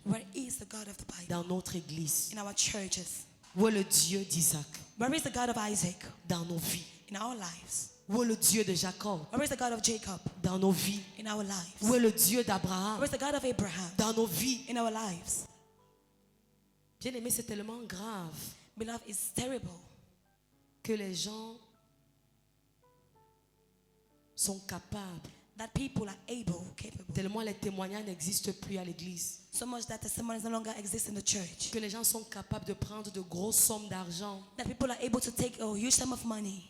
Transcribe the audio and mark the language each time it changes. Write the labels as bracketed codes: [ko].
[en] Where is the God of the Bible? [fr] Dans notre église. [en] In our churches. [fr] Où est le Dieu d'Isaac? [en] Where is the God of Isaac? [fr] Dans nos vies. [en] In our lives. [fr] Où est le Dieu de Jacob? [en] Where is the God of Jacob? [fr] Dans nos vies. [en] In our lives. [fr] Où est le Dieu d'Abraham? [en] Where is the God of Abraham? [fr] Dans nos vies. [en] In our lives. [fr] Bien aimé, c'est tellement grave [en] Beloved, it's terrible [fr] que les gens sont capables, [en] that people are capable, [fr] tellement les témoignages n'existent plus à l'église, [en] so much that testimonies no longer exist in the church, [fr] que les gens sont capables de prendre de grosses sommes d'argent [en] that people are able to take a huge sum of money